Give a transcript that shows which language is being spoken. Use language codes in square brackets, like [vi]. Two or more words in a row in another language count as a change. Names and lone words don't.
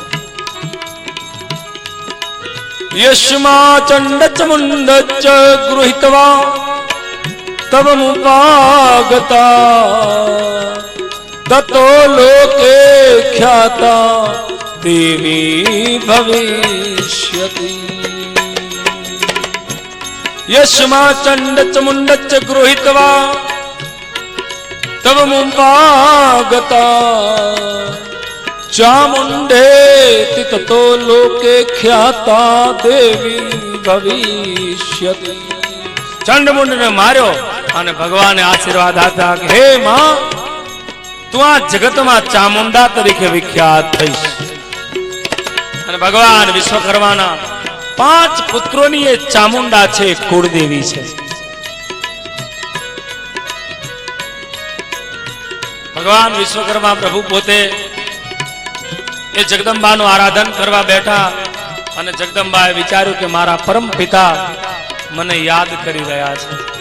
[sa] યશમા ચંડચ મુંડચ ગૃહિત્વા તવ મુપાગતા તતો લોકે ખ્યાતા દેવી ભવિષ્યતિ. યશમા ચંડચ મુંડચ ગૃહિત્વા तव मुंपागता चामुंडे ततो लोके ख्याता देवी भविष्यति। [gu] ચંડમુંડ ને માર્યો અને ભગવાને આશીર્વાદ આપ્યા કે હે માં તું આ જગતમાં ચામુંડા તરીકે વિખ્યાત થઈશ। અને ભગવાન વિશ્વકર્માના 5 પુત્રોની એ ચામુંડા છે, કુળદેવી છે। ભગવાન વિશ્વકર્મા પ્રભુ પોતે એ જગદંબાનું આરાધન કરવા બેઠા અને જગદંબાએ વિચાર્યું કે મારા પરમ પિતા મને યાદ કરી રહ્યા છે।